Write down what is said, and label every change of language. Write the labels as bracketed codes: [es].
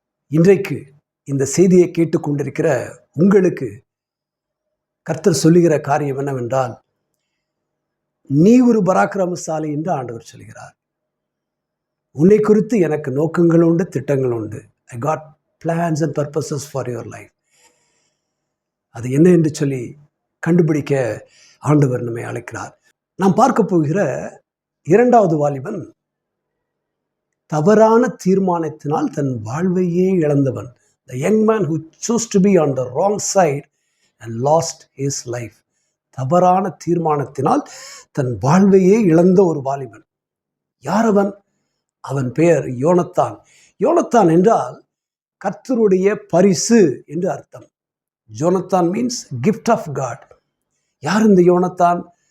[ta] இன்றைக்கு இந்த செய்தியை கேட்டுக்கொண்டிருக்கிற உங்களுக்கு கர்த்தர் சொல்லுகிற காரியம் என்னவென்றால், நீ ஒரு பராக்கிரமசாலி என்று ஆண்டவர் சொல்கிறார். உன்னை குறித்து எனக்கு நோக்கங்கள் உண்டு, திட்டங்கள் உண்டு. [en] I got plans and purposes for your life. [ta] அது என்ன என்று சொல்லி கண்டுபிடிக்க ஆண்டவர் நம்மை அழைக்கிறார். நாம் பார்க்க போகிற இரண்டாவது வாலிபன் தவறான தீர்மானத்தினால் தன் வாழ்வையே இழந்தவன். [en] The young man who chose to be on the wrong side and lost his life. [ta] தவறான தீர்மானத்தினால் தன் வாழ்வையே இழந்த ஒரு வாலிபன். யார் அவன்? அவன் பெயர் யோனத்தான். யோனத்தான் என்றால் கர்த்தருடைய பரிசு என்று அர்த்தம். [en] Jonathan means gift of God. [ta] யார் இந்த யோனத்தான்?